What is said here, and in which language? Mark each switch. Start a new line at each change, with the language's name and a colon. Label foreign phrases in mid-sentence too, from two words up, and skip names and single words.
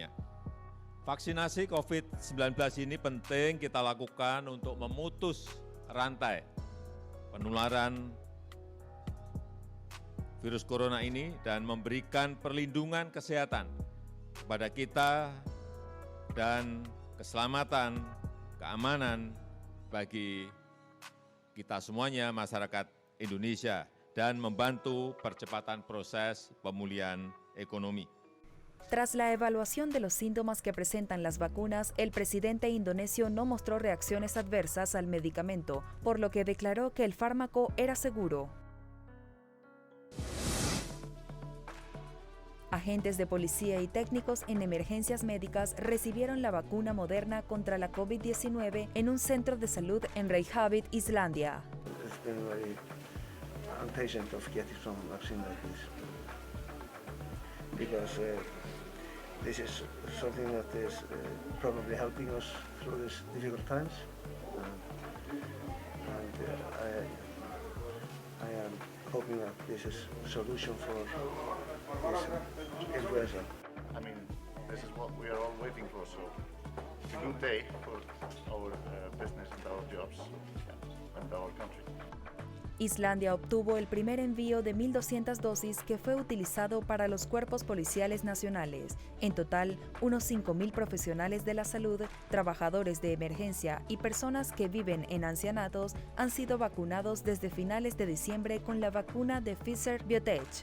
Indonesian: Vaksinasi COVID-19 ini penting kita lakukan untuk memutus rantai penularan virus corona ini dan memberikan perlindungan kesehatan kepada kita dan keselamatan, keamanan bagi kita semuanya, masyarakat Indonesia, dan membantu percepatan proses pemulihan ekonomi.
Spanish: Tras la evaluación de los síntomas que presentan las vacunas, el presidente indonesio no mostró reacciones adversas al medicamento, por lo que declaró que el fármaco era seguro. Agentes de policía y técnicos en emergencias médicas recibieron la vacuna Moderna contra la COVID-19 en un centro de salud en Reykjavik, Islandia.
English: It's been very impatient of getting some vaccine like this because this is something that is probably helping us through these difficult times, and I am hoping that this is a solution for this influenza. I mean, this is what we are all waiting for, so it's a good day for our business and our jobs and our country.
Spanish: Islandia obtuvo el primer envío de 1.200 dosis que fue utilizado para los cuerpos policiales nacionales. En total, unos 5.000 profesionales de la salud, trabajadores de emergencia y personas que viven en ancianatos han sido vacunados desde finales de diciembre con la vacuna de Pfizer-BioNTech.